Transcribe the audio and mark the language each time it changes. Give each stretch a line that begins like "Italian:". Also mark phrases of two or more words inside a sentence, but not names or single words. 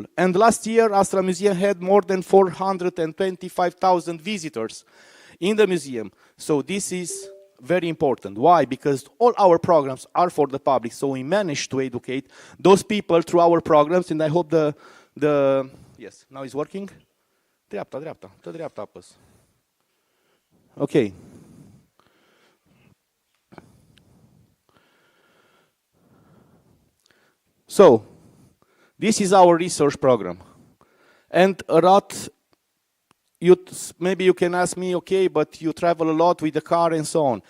English: And last year, Astra Museum had more than 425,000 visitors in the museum. So this is very important. Why? Because all our programs are for the public. So we managed to educate those people through our programs, and I hope yes, now it's working?
Romanian: Dreapta, dă dreapta apăs.
English: Okay. So, this is our research program. And maybe you can ask me, okay, but you travel a lot with the car and so on.